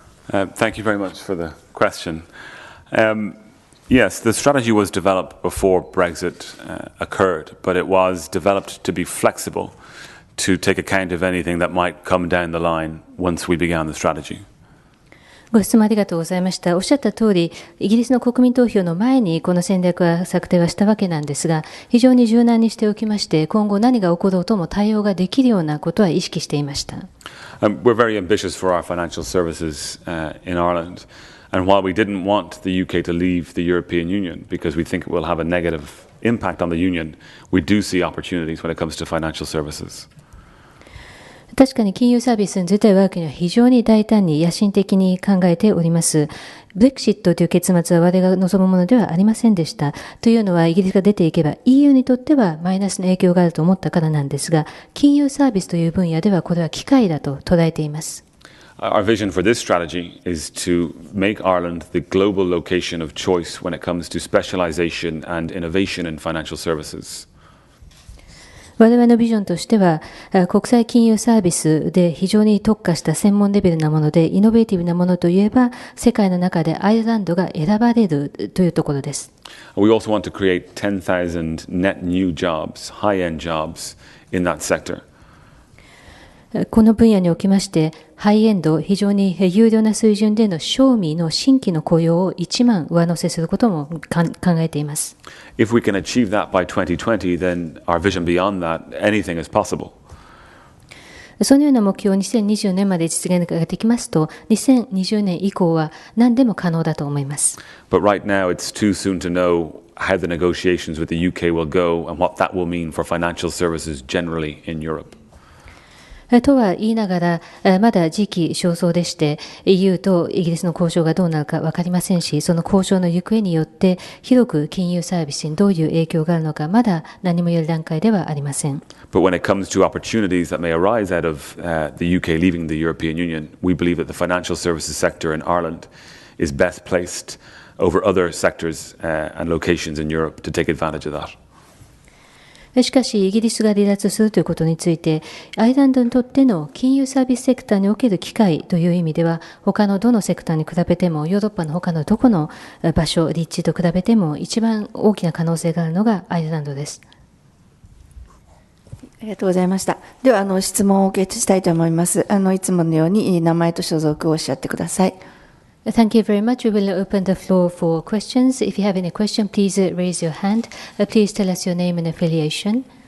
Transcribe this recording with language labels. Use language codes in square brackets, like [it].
[en] Thank you very much for the question. Yes, the strategy was developed before Brexit occurred, but it was developed to be flexible, to take account of anything that might come down the line once we began the strategy. [ja] ご質問ありがとうございました。おっしゃった通り、イギリスの国民投票の前にこの戦略は策定はしたわけなんですが、非常に柔軟にしておきまして、今後何が起ころうとも対応ができるようなことは意識していました。 [en] We're very ambitious for our financial services in Ireland. And while we didn't want the UK to leave the European Union because we think it will have a negative impact on the Union, we do see opportunities when it comes to financial services. [ja] 確かに金融サービス自体は我が国は非常に大胆に野心的に考えております。ブレクシットという結末は我々が望むものではありませんでした。というのはイギリスが出ていけば EU にとってはマイナスの影響があると思ったからなんですが、金融サービスという分野ではこれは機会だと捉えています。 [en] Our vision for this strategy is to make Ireland the global location of choice when it comes to specialization and innovation in financial services. [ja] 我々のビジョンとしては、国際金融サービスで非常に特化した専門レベルなもので、イノベーティブなものといえば、世界の中でアイルランドが選ばれるというところです。 [en] We also want to create 10,000 net new jobs, high-end jobs in that sector. [ja] この分野におきまして、ハイエンド、非常に有料な水準での賞味の新規の雇用を1万上乗せすることも考えています。 [en] If we can achieve that by 2020, then our vision beyond that, anything is possible. [ja] そのような目標を2020年まで実現ができますと、2020年以降は何でも可能だと思います。 [en] But right now, it's too soon to know how the negotiations with the UK will go and what that will mean for financial services generally in Europe. [ja] とは言いながら、まだ時期尚早でして、EU とイギリスの交渉がどうなるか分かりませんし、その交渉の行方によって、広く金融サービスにどういう影響があるのか、まだ何も言える段階ではありません。 [en] But when it comes to opportunities that may arise out of the UK leaving the European Union, we believe that the financial services sector in Ireland is best placed over other sectors and locations in Europe to take advantage of that. [ja] しかし、イギリスが離脱するということについて、アイルランドにとっての金融サービスセクターにおける機会という意味では、他のどのセクターに比べても、ヨーロッパの他のどこの場所、立地と比べても、一番大きな可能性があるのがアイルランドです。ありがとうございました。では、質問をお受けしたいと思います。いつものように名前と所属をおっしゃってください。 [en] Thank you very much. We will open the floor for questions. If you have any question, please raise your hand. Please tell us your name and affiliation.